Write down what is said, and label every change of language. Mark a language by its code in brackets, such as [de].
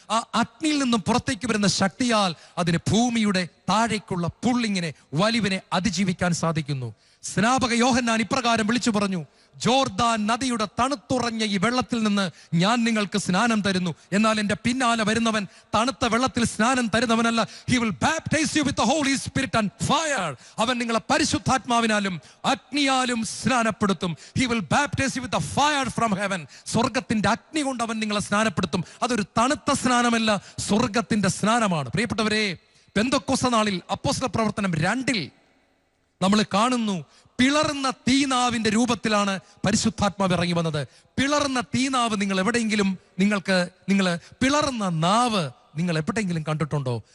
[ml] ആ അഗ്നിയിൽ നിന്നും പുറത്തേക്ക് വരുന്ന ശക്തിയാൽ അതിന് ഭൂമിയുടെ താഴേക്കുള്ള പുള്ളിങ്ങിനെ, വലിവിനെ അതിജീവിക്കാൻ സാധിക്കുന്നു. സ്നാപക യോഹന്നാൻ ഇപ്രകാരം വിളിച്ചു പറഞ്ഞു, ജോർദാൻ നദിയുടെ തണുത്തുറഞ്ഞ ഈ വെള്ളത്തിൽ നിന്ന് ഞാൻ നിങ്ങൾക്ക് സ്നാനം തരുന്നു. എന്നാൽ എൻ്റെ പിന്നാലെ വരുന്നവൻ തണുത്ത വെള്ളത്തിൽ സ്നാനം തരുന്നവനല്ല. [en] He will baptize you with the Holy Spirit and fire. [ml] അവൻ നിങ്ങളെ പരിശുദ്ധാത്മാവിനാലും അഗ്നിയാലും സ്നാനപ്പെടുത്തും. [en] He will baptize you with the fire from heaven. [ml] സ്വർഗത്തിന്റെ അഗ്നി കൊണ്ട് അവൻ നിങ്ങളെ സ്നാനപ്പെടുത്തും. അതൊരു തണുത്ത സ്നാനമല്ല, സ്വർഗത്തിന്റെ സ്നാനമാണ്. പ്രിയപ്പെട്ടവരെ, പെന്തക്കോസ്ത് നാളിൽ അപ്പോസ്തല പ്രവർത്തനം 2 നമ്മൾ കാണുന്നു, പിളർന്ന തീനാവിന്റെ രൂപത്തിലാണ് പരിശുദ്ധാത്മാവ് ഇറങ്ങി വന്നത്. പിളർന്ന തീനാവ് നിങ്ങൾ എവിടെയെങ്കിലും നിങ്ങൾ പിളർന്ന നാവ് നിങ്ങൾ എവിടെയെങ്കിലും കണ്ടിട്ടുണ്ടോ?